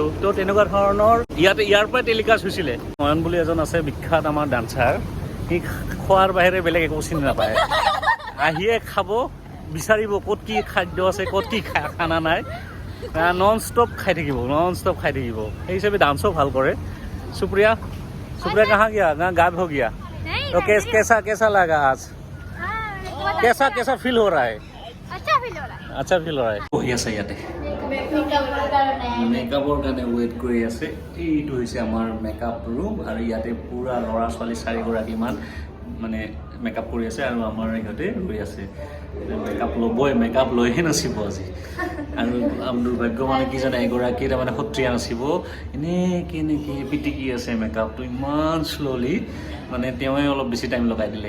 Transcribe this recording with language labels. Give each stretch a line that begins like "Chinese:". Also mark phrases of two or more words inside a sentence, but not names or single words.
Assamese: তো তেনেকুৱা ধৰণৰ ইয়াৰ পৰাই টেলিকাষ্ট হৈছিলে। নয়ন বুলি এজন আছে বিখ্যাত আমাৰ ডান্সাৰ, সি খোৱাৰ বাহিৰে বেলেগ একো চিনি নাপায়। আহিয়ে খাব, বিচাৰিব ক'ত কি খাদ্য আছে ক'ত কি খানা নাই,
English: non stop
Assamese: খাই থাকিব। সেই হিচাপে ডান্সও ভাল কৰে। সুপ্ৰিয়া
Hindi: कहाँ गया गायब हो गया। तो कैसा लगा आज, कैसा फील हो रहा है? अच्छा फील हो रहा है।
Assamese: বহি আছে ইয়াতে মেকআপৰ কাৰণে ৱেইট কৰি আছে। এইটো হৈছে আমাৰ
English: makeup room
Assamese: আৰু ইয়াতে পূৰা ল'ৰা ছোৱালী 4গৰাকীমান মানে মেকআপ কৰি আছে আৰু আমাৰ ইহঁতে ৰৈ আছে। মেকআপ লৈহে নাচিব আজি। আৰু দুৰ্ভাগ্য মানে কি জানে, এগৰাকী তাৰমানে সত্ৰীয়া নাচিব, এনেকৈ পিটিকি আছে মেকআপটো ইমান শ্ল'লি, মানে তেওঁৱে অলপ বেছি টাইম লগাই দিলে।